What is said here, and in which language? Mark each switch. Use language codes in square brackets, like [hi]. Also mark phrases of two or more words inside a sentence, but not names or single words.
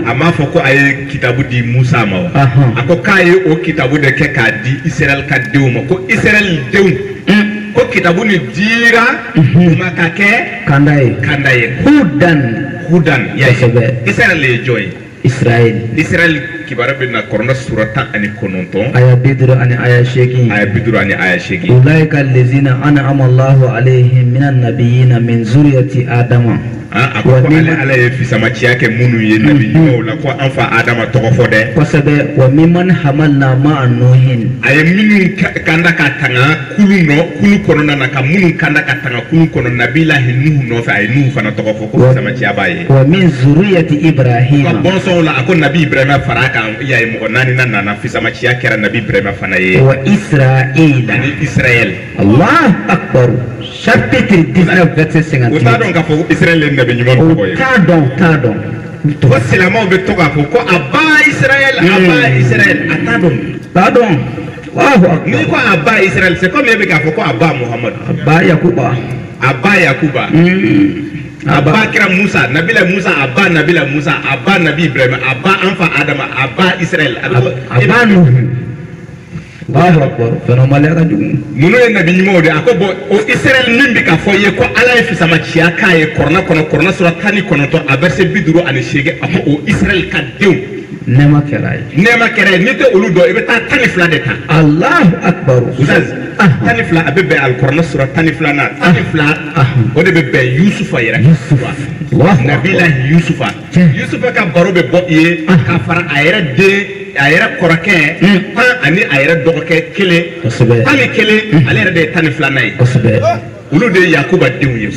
[bm] a m'a fɔ ko a ye kitabu di Musa ma wa a ko k'a ye o kitabu de kɛ k'a di Israël ka denw ma ko Israël denw ko kitabu ni dira ma ka kɛ kanda ye hudan ya Israël ye jɔn ye Israël kibara bɛ na Corona sura 19 aya 50 ani aya 8 [ar] أولئك الذين أنعم الله عليهم من النبيين من ذرية آدم [bm] a ko ala ye fisamaciya kɛ minnu ye nabi ɲumanw la ko an fa Adama tɔgɔ fɔ dɛ [ar] kosɛbɛ وممن حملنا مع نوح [bm] a ye minnu kanda ka tanga kulu kɔnɔna na ka minnu kanda ka tanga kulu kɔnɔ nabilahi Nuhu nɔfɛ a ye Nuhu fana tɔgɔ fɔ ko fisamaciya b'a ye [ar] ومن ذرية إبراهيم [bm] ka bɔnsɔnw la a ko nabi Ibrahima fara kan ya ye mɔgɔ 4 na nana fisamaciya kɛra nabi Ibrahima fana ye [ar] وإسرائيل [bm] ani Israël [ar] الله أكبر [fr] chapitre 19 verset 58 [bm] o t'a dɔn k'a fɔ Israël ye nabi ɲuman tɔgɔ ye t'a dɔn ko silamɛw bɛ to k'a fɔ ko a ba Israël a t'a dɔn [ar] الله أكبر [bm] n'i ko a ba Israël [fr] c'est comme [bm] e bɛ k'a fɔ ko a ba Muhammad a ba Yakuba a ba kira Musa nabila Musa a ba nabila Musa a ba nabi Ibrahim a ba an fa Adama a ba Israël a ba Nuhu [ar] الله أكبر [bm] fɛnɛmaliya ka jugu minnu ye nabi ɲumanw de a ko bon o Israël min bɛ ka fɔ ye ko ala ye fisamaciya k'a ye Corona sura 19 a verset 58 a ko o Israël ka denw nɛɛma kɛra ye n'i tɛ olu dɔn i bɛ taa 12 de ta [ar] الله أكبر [bm] Ustaz 12 a bɛ bɛn al-Corona sura 12 na 12 o de bɛ bɛn Yusufa yɛrɛ nabilahi Yusufa ka baro bɛ bɔ i ye ka fara a yɛrɛ den a yɛrɛ kɔrɔkɛ tan ani a yɛrɛ dɔgɔkɛ kelen tan ni kelen ale yɛrɛ de ye 12 na ye olu de ye Yakuba denw ye